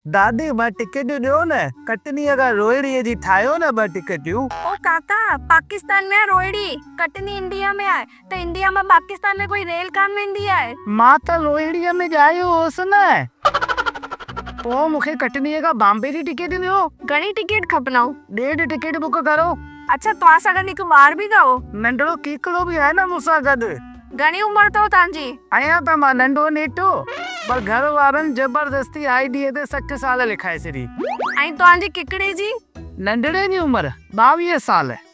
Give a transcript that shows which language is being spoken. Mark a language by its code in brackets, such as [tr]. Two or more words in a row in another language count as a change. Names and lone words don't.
[sd] दादी ॿ टिकटियूं ॾियो न, कटनीअ खां रोहिड़ीअ जी ठाहियो न ॿ टिकटियूं। ओ काका, [hi] पाकिस्तान में है रोहिड़ी, कटनी इंडिया में है, तो इंडिया में पाकिस्तान में कोई [sd] रेल कान वेंदी है। मां त रोहिड़ीअ में ॼायो होसि न। पोइ मूंखे कटनीअ खां बॉम्बे जी टिकट ॾियो। घणी टिकट खपनव? 1.5 टिकट बुक करो। अच्छा, तव्हां सां गॾु हिकु ॿार बि अथव? नंढड़ो कीकड़ो बि आहे न मूंसां गॾु। घणी उमिरि अथव तव्हांजी? आहियां त मां नंढो नेटो, पर घर वारनि जबरदस्ती आईडीअ ते 60 साल लिखाए छॾी। ऐं तव्हांजी किकड़े जी? नंढड़े जी उमिरि 22 साल।